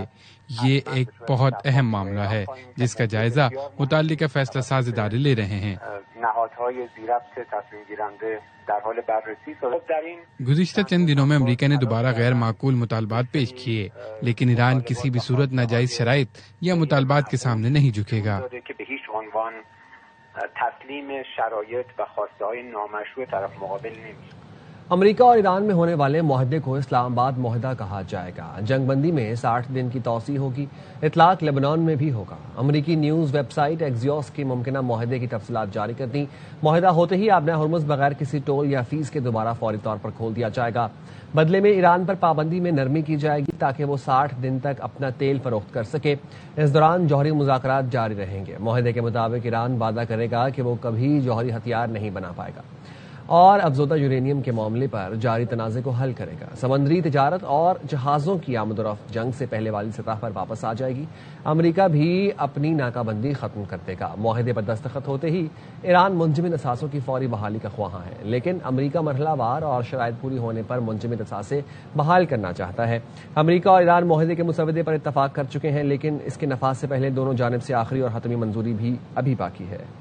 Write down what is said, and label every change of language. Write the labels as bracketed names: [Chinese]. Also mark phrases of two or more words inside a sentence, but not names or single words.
[Urdu] یہ ایک بہت اہم معاملہ ہے جس کا جائزہ متعلقہ فیصلہ ساز ادارے لے رہے ہیں۔ گزشتہ چند دنوں میں امریکہ نے دوبارہ غیر معقول مطالبات پیش کیے، لیکن ایران کسی بھی صورت ناجائز شرائط یا مطالبات کے سامنے نہیں جھکے گا۔ [Persian] تسلیم شرایط و خواسته‌های نامشروع طرف مقابل نمیشه۔ [Urdu] امریکہ اور ایران میں ہونے والے معاہدے کو اسلام آباد معاہدہ کہا جائے گا۔ جنگ بندی میں 60 دن کی توسیع ہوگی، اطلاق لبنان میں بھی ہوگا۔ امریکی نیوز ویب سائٹ ایکزیوس کی ممکنہ معاہدے کی تفصیلات جاری کر دیں۔ معاہدہ ہوتے ہی آبنہ ہرمز بغیر کسی ٹول یا فیس کے دوبارہ فوری طور پر کھول دیا جائے گا۔ بدلے میں ایران پر پابندی میں نرمی کی جائے گی تاکہ وہ 60 دن تک اپنا تیل فروخت کر سکے۔ اس دوران جوہری مذاکرات جاری رہیں گے۔ معاہدے کے مطابق ایران وعدہ کرے گا کہ وہ کبھی جوہری ہتھیار نہیں بنا پائے گا اور افزودہ یورینیم کے معاملے پر جاری تنازع کو حل کرے گا۔ سمندری تجارت اور جہازوں کی آمد و رفت جنگ سے پہلے والی سطح پر واپس آ جائے گی۔ امریکہ بھی اپنی ناکہ بندی ختم کر دے گا۔ معاہدے پر دستخط ہوتے ہی ایران منجمد اثاثوں کی فوری بحالی کا خواہاں ہے، لیکن امریکہ مرحلہ وار اور شرائط پوری ہونے پر منجمد اثاثے بحال کرنا چاہتا ہے۔ امریکہ اور ایران معاہدے کے مسودے پر اتفاق کر چکے ہیں، لیکن اس کے نفاذ سے پہلے دونوں جانب سے آخری اور حتمی منظوری بھی ابھی باقی ہے۔